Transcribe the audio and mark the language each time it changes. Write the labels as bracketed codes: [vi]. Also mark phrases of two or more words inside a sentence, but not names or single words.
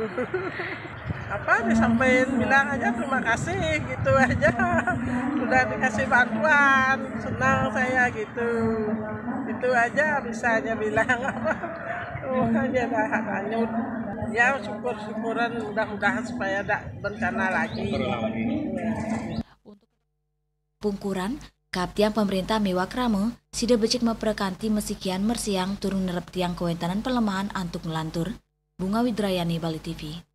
[id] Apa disampaikan bilang aja terima kasih gitu aja, udah dikasih bantuan, senang saya gitu, itu aja bisa aja bilang apa, aja dah hanyut, ya syukuran mudah-mudahan supaya tidak bencana lagi. [ban] Pungkuran, kaptiang pemerintah miwa kramo, sida becik meprekanti mesikian mersiang turun nerep tiang kewentanan pelemahan antuk melantur. [id] Bunga Widrayani, Bali TV.